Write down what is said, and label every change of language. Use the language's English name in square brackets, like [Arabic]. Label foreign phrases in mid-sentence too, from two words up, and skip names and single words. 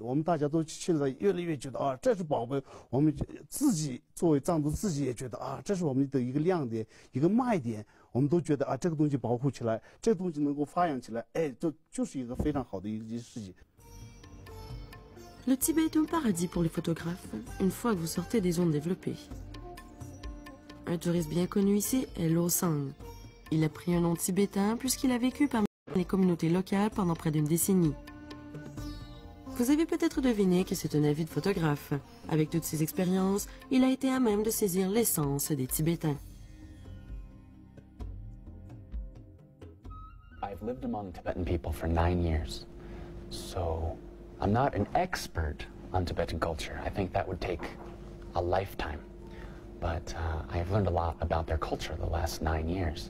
[Chinese] 我们大家都现在越来越觉得啊，这是宝贝。我们自己作为藏族，自己也觉得啊，这是我们的一个亮点，一个卖点。我们都觉得啊，这个东西保护起来，这个东西能够发扬起来，哎，就是一个非常好的一件事情。 [French] Le Tibet est un paradis pour les photographes, une fois que vous sortez des zones développées. Un touriste bien connu ici est Lo Sang. Il a pris un nom tibétain puisqu'il a vécu parmi les communautés locales pendant près d'une décennie. Vous avez peut-être deviné que c'est un avide photographe. Avec toutes ses expériences, il a été à même de saisir l'essence des Tibétains. [English] I've lived among Tibetan people for 9 years, so I'm not an expert on Tibetan culture. I think that would take a lifetime, but I've learned a lot about their culture the last 9 years.